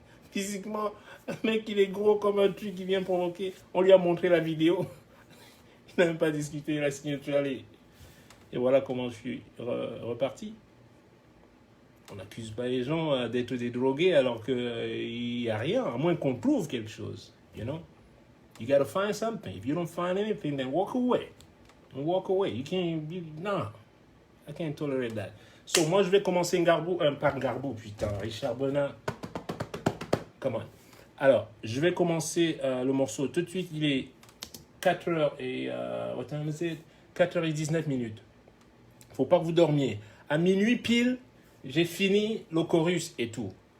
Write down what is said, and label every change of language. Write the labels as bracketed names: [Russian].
[French] Physiquement, un mec, il est gros comme un truc qui vient provoquer. On lui a montré la vidéo. Il n'a même pas discuté, il a signature. Et voilà comment je suis reparti. On n'accuse pas les gens d'être des drogués alors qu'il n'y a rien, à moins qu'on trouve quelque chose. [English] You know? You gotta find something. If you don't find anything, then walk away. Walk away. You can't... No. I can't tolerate that. [French] So, moi, je vais commencer par Garbou, putain. Richard Bonin. [English] Come on. [French] Alors, je vais commencer le morceau tout de suite. Il est 4h et... [English] what time is it? [French] 4h19 minutes. Faut pas que vous dormiez. À minuit pile, j'ai fini le chorus et tout.